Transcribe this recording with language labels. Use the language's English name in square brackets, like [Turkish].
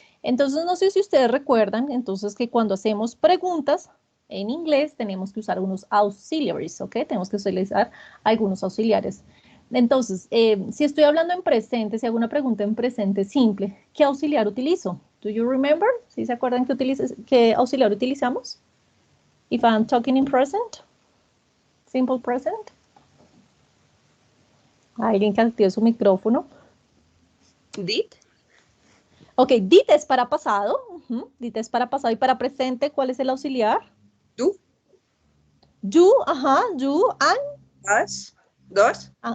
[Spanish] Entonces, no sé si ustedes recuerdan, entonces, que cuando hacemos preguntas en inglés tenemos que usar unos auxiliaries, ¿ok? Tenemos que utilizar algunos auxiliares. Entonces, si estoy hablando en presente, si hago una pregunta en presente simple, ¿qué auxiliar utilizo? [English] Do you remember? [Spanish] ¿Sí se acuerdan qué auxiliar utilizamos? [English] If I'm talking in present, simple present. [Spanish] Alguien que active su micrófono. [English] Did. [Spanish] Ok, did es para pasado. Did es para pasado. Y para presente, ¿cuál es el auxiliar? [English] Do. Do, ajá, do and? Does. Does.